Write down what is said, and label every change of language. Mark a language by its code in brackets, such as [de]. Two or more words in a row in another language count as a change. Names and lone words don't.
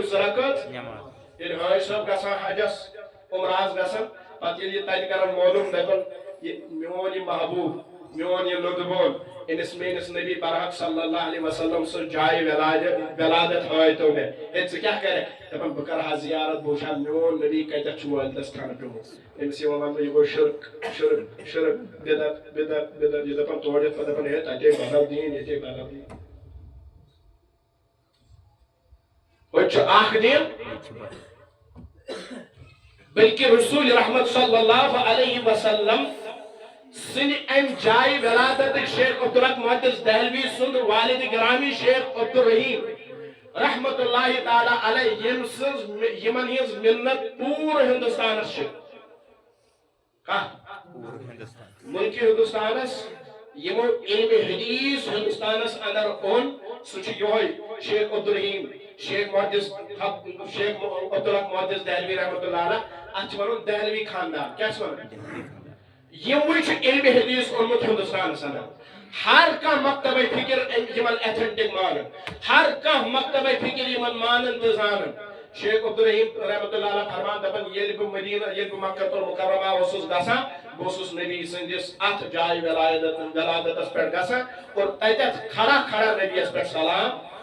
[ks] زٕ رکعت ییٚلہِ حٲج صٲب گژھان حجس عمراہس گژھان پتہٕ ییٚلہِ یہِ تتہِ کران معلوم دپان یہ میون یہ محبوب میون یہ لطبون انس میس نبی برحق [ar] صلی اللہ علیہ وسلم [ks] سر جائے ولادت ہائتو میں ژٕ کیٛاہ کرے دپان بہٕ کرٕ ہا زیارت بہٕ وٕچھِ ہا میون نبی کتٮ۪تھ چھُ وٲلۍتس کھنہٕ پیوٚمُت أمِس یہِ ونان یہِ گوٚو شرک شرک شرک بدعت بدعت بدعت یہِ دپان تورٕ یِتھ پتہٕ دپان ہے تتے بدل دیٖن ییٚتے بدل دیٖن ہوٚتہِ چھُ اکھ دیٖن بلکہ رسول رحمت [ar] صلی اللہ علیہ وسلم [ks] سن ام جائے ولادت شیخ عبدالحق محدث دہلوی سند والد گرامی شیخ عبدالرحیم [ar] رحمت اللہ تعالی علیہ [ks] یمن ہز منت پور ہندوستانس ملک ہندوستانس یمو علم حدیث ہندوستانس اندر اون سہ شیخ عبدالرحیم شیخ محدث شیخ عبدالحق محدث دہلوی [ar] رحمت اللہ [ks] علیہ اتھ ون دہلوی خاندان کیا ون یہ علم حدیث اونمت ہندوستانس اندر ہر کان مکتبہ فکر یمن ایتھنٹک مانن ہر کان مکتبہ فکر یمن مانن تو زانن شیخ عبدالرحیم [ar] رحمت اللہ علیہ [ks] فرمان دپان ییٚلہِ بہٕ مدینہ ییٚلہِ بہٕ مکہ المکرمہ اوسُس گژھان بہٕ اوسُس نبی سٕنٛدِس اتھ جایہِ ولادتس پٮ۪ٹھ گژھان اور تتٮ۪تھ کھڑا کھڑا نبیس پٮ۪ٹھ سلام